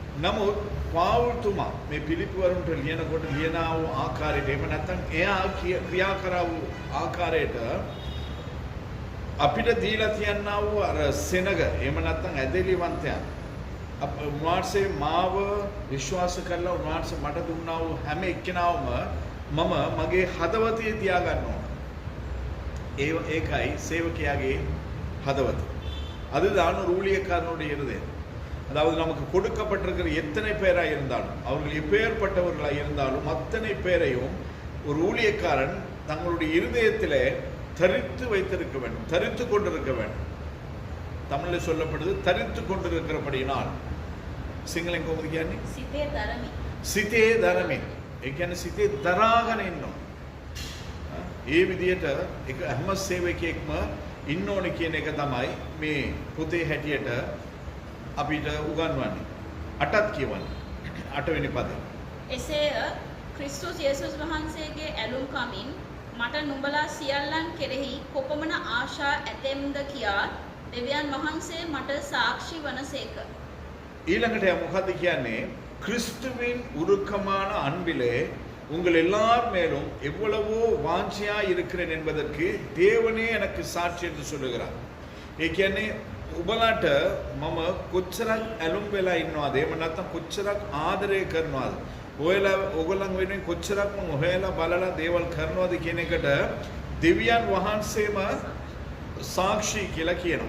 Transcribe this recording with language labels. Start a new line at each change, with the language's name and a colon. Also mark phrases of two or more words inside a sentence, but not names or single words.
Sinhala: නමුත් පාවුල්තුමා මේ පිළිපිවරුන්ට ලියනකොට ලියනා වූ ආකාරයට එහෙම නැත්නම් එයා ක්‍රියා කරා වූ ආකාරයට අපිට දීලා තියන්නා වූ අර සෙනග එහෙම නැත්නම් ඇදෙලිවන්තයන් උන්වහන්සේ මාව විශ්වාස කරලා උන්වහන්සේ මට දුන්නා වූ හැම එක්කෙනාවම මම මගේ හදවතේ තියාගන්න ඕන. ඒකයි සේවකයාගේ හදවත.
Tamil: அதுதான் ஒரு ஊழியக்காரனுடைய இருதயம். அதாவது நமக்கு கொடுக்கப்பட்டிருக்கிற எத்தனை பேராக இருந்தாலும் அவர்கள் எப்பேற்பட்டவர்களாக இருந்தாலும் அத்தனை பேரையும் ஒரு ஊழியக்காரன் தங்களுடைய இருதயத்திலே தரித்து வைத்திருக்க வேண்டும், தரித்து கொண்டிருக்க வேண்டும். தமிழில் சொல்லப்படுது தரித்து கொண்டிருக்கிறபடியினால்.
Sinhala: සිංහලෙන් කොහොමද කියන්නේ? සිතේ ධර්මයි. සිතේ ධර්මයි. ඒ කියන්නේ සිතේ දරාගෙන ඉන්නවා. ඒ විදිහට එක හැම සේවකයෙක්ම ඉන්න ඕනේ කියන එක තමයි මේ පොතේ හැටියට අපිට උගන්වන්නේ. අටත් කියවන්නේ. 8 වෙනි පදේ. එසේය ක්‍රිස්තුස් යේසුස් වහන්සේගේ ඇලුම් කමින් මට නුඹලා සියල්ලන් කෙරෙහි කොපමණ ආශා ඇතෙම්ද කියා දෙවියන් වහන්සේ මට සාක්ෂි වනසේක. ඊළඟට මොකද්ද කියන්නේ?
Tamil: கிறிஸ்துவின் உருக்கமான அன்பிலே உங்கள் எல்லார் மேலும் எவ்வளவோ வாஞ்சியா இருக்கிறேன் என்பதற்கு தேவனே எனக்கு சாட்சி என்று சொல்லுகிறார்.
Sinhala: ඒ කියන්නේ ඔබලාට මම කොච්චරක් ඇලුම් වෙලා ඉන්නවද? එහෙම නැත්නම් කොච්චරක් ආදරය කරනවද? ඔයගොල්ලන් වෙනුවෙන් කොච්චරක් මම හොයලා බලලා දේවල් කරනවද කියන එකට දෙවියන් වහන්සේම සාක්ෂි කියලා කියනවා.